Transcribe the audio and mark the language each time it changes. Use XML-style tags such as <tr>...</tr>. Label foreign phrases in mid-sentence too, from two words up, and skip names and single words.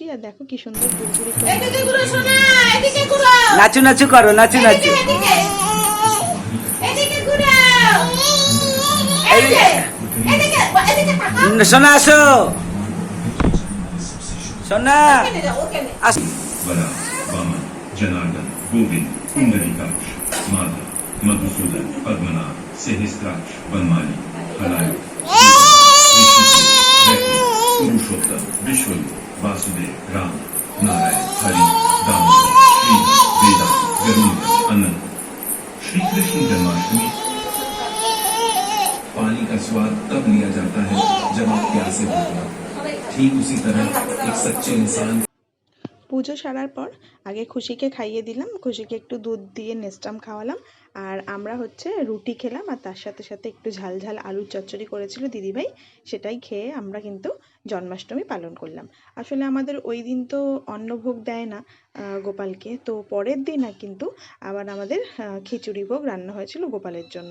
<bn>আর দেখো কি সুন্দর গুড়গুড়ি করে নাচু নাচু করো, নাচু নাচু। সোনা আসো, সোনা আসো।</bn> <sa>जनार्दन गोविंद कुंडलिकाक्ष माधव मधुसूदन पद्मनाभ सहस्त्राक्ष वनमाली हलाय पुरुषोत्तम विश्वरूप वासुदेव राम नारायण हरि दामोदर श्री वेदांत गरुड़ अनंत।</sa> <hi>श्री कृष्ण जन्माष्टमी पानी का स्वाद तब लिया जाता है जब आप प्यासे होते हैं। ठीक उसी तरह एक सच्चे इंसान।</hi> <bn>পুজো সারার পর আগে খুশিকে খাইয়ে দিলাম, খুশিকে একটু দুধ দিয়ে নেস্টাম খাওয়ালাম। আর আমরা হচ্ছে রুটি খেলাম, আর তার সাথে সাথে একটু ঝাল ঝাল আলুর চচ্চড়ি করেছিল দিদিভাই, সেটাই খেয়ে আমরা কিন্তু জন্মাষ্টমী পালন করলাম। আসলে আমাদের ওই দিন তো অন্নভোগ দেয় না গোপালকে, তো পরের দিন কিন্তু আবার আমাদের খিচুড়ি ভোগ রান্না হয়েছিল গোপালের জন্য।</bn>